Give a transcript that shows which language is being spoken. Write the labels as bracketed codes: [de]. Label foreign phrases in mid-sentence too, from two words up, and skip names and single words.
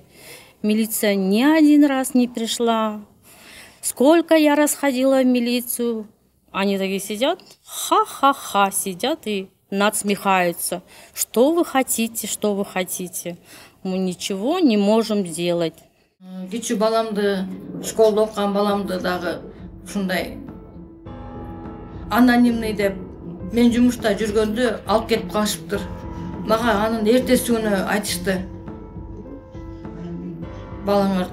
[ru] Милиция ни один раз не пришла. Сколько я расходила в милицию, они такие сидят, ха-ха-ха, сидят и надсмехаются. Что вы хотите, что вы хотите? Мы ничего не можем сделать. [ky] Кичүү баламды, школда окуган баламды дагы ушундай анонимный деп мен жумушта жүргөндө алып кетип калышыптыр. Мага анын эртеси күнү айтышты. Балаңар